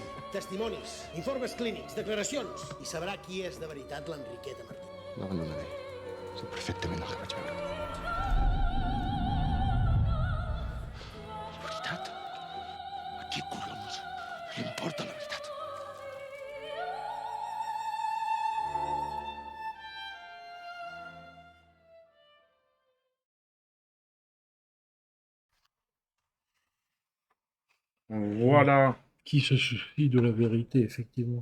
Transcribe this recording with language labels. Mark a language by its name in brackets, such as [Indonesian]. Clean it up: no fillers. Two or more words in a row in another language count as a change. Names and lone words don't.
[Catalan] Testimonis, informes clínics, declaracions. I sabrà qui és de veritat l'Enriqueta Martín. L'abandonaré. Sé perfectament el que vaig veure. La veritat? A qui collons li importa la veritat? [French] Voilà. Qui se soucie de la vérité, effectivement.